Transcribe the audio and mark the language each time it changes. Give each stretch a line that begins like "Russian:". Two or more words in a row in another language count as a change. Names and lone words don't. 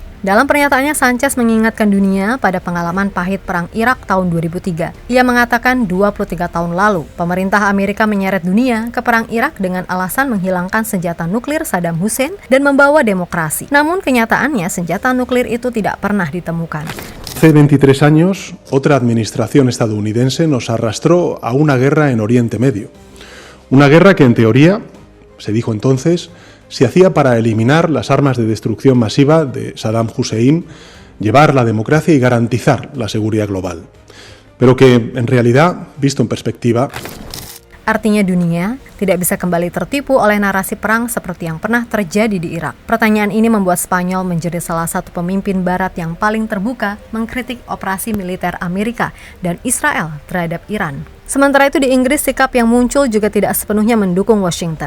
Indonesian: Dalam pernyataannya, Sánchez mengingatkan dunia pada pengalaman pahit Perang Irak tahun 2003. Ia mengatakan 23 tahun lalu, pemerintah Amerika menyeret dunia ke Perang Irak dengan alasan menghilangkan senjata nuklir Saddam Hussein dan membawa demokrasi. Namun kenyataannya, senjata nuklir itu tidak pernah ditemukan.
Spanish: Hace 23 años, otra administración estadounidense nos arrastró a una guerra en Oriente Medio. Una guerra que, en teoría, se dijo entonces, se hacía para eliminar las armas de destrucción masiva de Saddam Hussein, llevar la democracia y garantizar la seguridad global. Pero que, en realidad, visto en perspectiva,
Indonesian: artinya dunia tidak bisa kembali tertipu oleh narasi perang seperti yang pernah terjadi di Irak. Pertanyaan ini membuat Spanyol menjadi salah satu pemimpin Barat yang paling terbuka mengkritik operasi militer Amerika dan Israel terhadap Iran. Sementara itu di Inggris, sikap yang muncul juga tidak sepenuhnya mendukung Washington.